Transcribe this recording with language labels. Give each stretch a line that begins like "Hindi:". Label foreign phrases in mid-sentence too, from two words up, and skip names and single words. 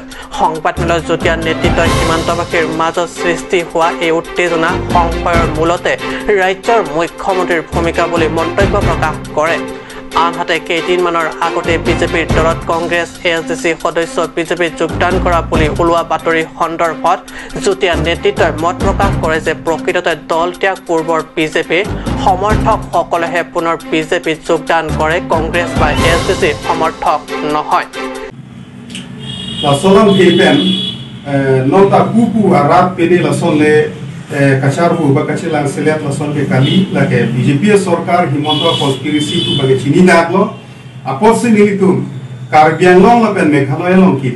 Assamese: সংবাদমেলৰ যুটীয়া নেতৃত্বই সীমান্তবাসীৰ মাজত সৃষ্টি হোৱা এই উত্তেজনা সংশয়ৰ মূলতে ৰাজ্যৰ মুখ্যমন্ত্ৰীৰ ভূমিকা বুলি মন্তব্য প্ৰকাশ কৰে আনহাতে কেইদিনমানৰ আগতে বিজেপিৰ দলত কংগ্ৰেছ এছডিচি সদস্য বিজেপিত যোগদান কৰা বুলি ওলোৱা বাতৰি সন্দৰ্ভত যুটীয়া নেতৃত্বই মত প্ৰকাশ কৰে যে প্ৰকৃততে দল ত্যাগ পূৰ্বৰ বিজেপিৰ সমৰ্থকসকলেহে পুনৰ বিজেপিত যোগদান কৰে কংগ্ৰেছ বা এছডিচিৰ সমৰ্থক নহয়
Karbi: kachar hu ba kachilang selet la son ke kali la ke BJP sarkar himonto conspiracy tu ba ke chini naglo apos se nilitum Karbi Anglong la pen Meghalaya long ki